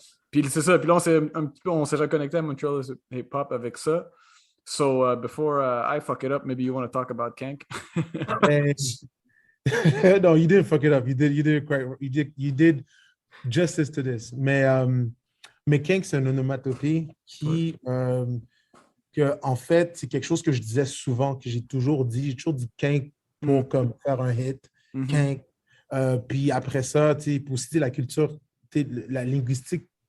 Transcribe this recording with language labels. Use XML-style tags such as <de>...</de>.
<fr>Puis c'est ça, puis là on s'est reconnecté à Montreal Hip Hop avec ça.</fr> <en>So before I fuck it up, maybe you want to talk about Kank? No, you didn't fuck it up. You did justice to this.</en> <fr>Mais Kank, c'est un onomatopée qui, en fait, c'est quelque chose que je disais souvent, que j'ai toujours dit Kank pour comme faire un hit. Kank. Puis après ça, pour citer la culture, la linguistique</fr>